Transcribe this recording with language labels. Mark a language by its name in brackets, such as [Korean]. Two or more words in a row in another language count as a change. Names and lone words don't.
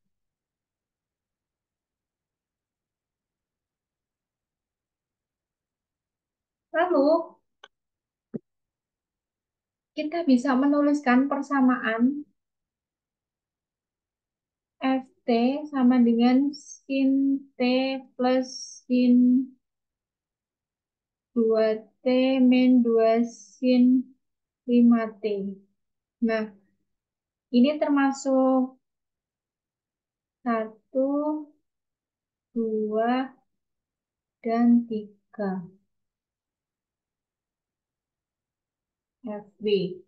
[Indonesian] Lalu, kita bisa menuliskan persamaan Ft sama dengan sin T plus sin 2T min 2 sin 5T. Nah, ini termasuk satu, 2, dan 3. FW.